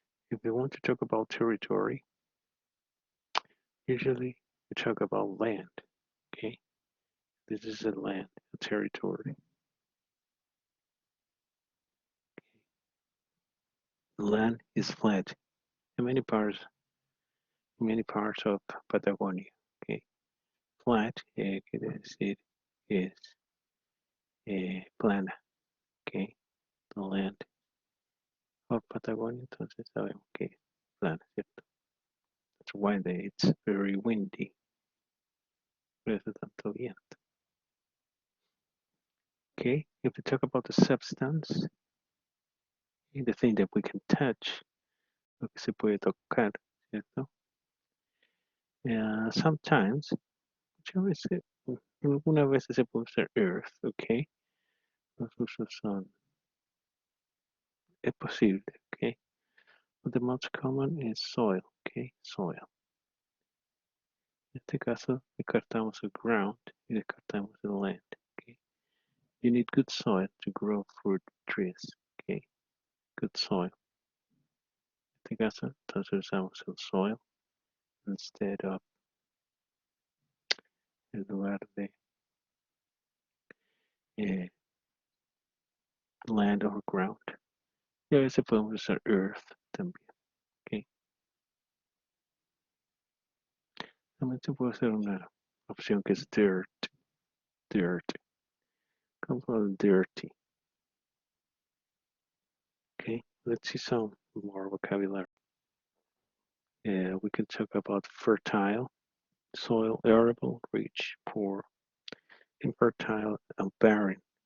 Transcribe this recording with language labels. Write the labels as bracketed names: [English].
[English] If we want to talk about territory, usually we talk about land, okay? This is a land, a territory. The land is flat in many parts of Patagonia, okay? [Spanish] Flat quiere decir es plana, okay? [English] The land of Patagonia, [Spanish] entonces sabemos que es plana, ¿cierto? [English] That's why it's very windy. [Spanish] Por eso tanto viento. [English] Okay, if we talk about the substance, the thing that we can touch, [Spanish] lo que se puede tocar, [English] ¿cierto? Sometimes, [Spanish] muchas veces, algunas veces se puede usar earth, okay? Los usos son, es posible, okay? [English] But the most common is soil, okay? Soil. [Spanish] En este caso, descartamos el ground y descartamos el land, [English] okay? You need good soil to grow fruit trees, okay? Good soil. [Spanish] En este caso, entonces usamos el soil [English] instead of [Spanish] en lugar de land or ground. Y a veces podemos usar earth también, okay? También se puede hacer una opción que es dirt, como dirty. [English] Okay, let's see some more vocabulary. We can talk about fertile, soil, arable, rich, poor, infertile, and barren.